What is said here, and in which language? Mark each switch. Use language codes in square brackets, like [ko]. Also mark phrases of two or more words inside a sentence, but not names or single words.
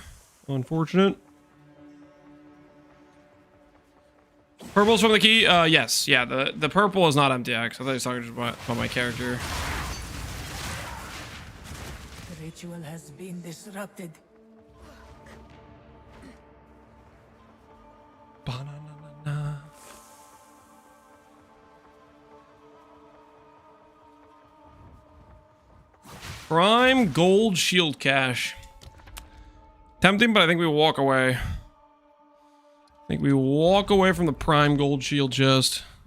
[en] Unfortunate. Purple's from the key? Yes. Yeah, the purple is not MTX. I thought he was talking just about my character. The ritual has been disrupted. Ba-na-na-na-na. Prime gold shield cache. Tempting, but I think we walk away. I think we walk away from the prime gold shield chest.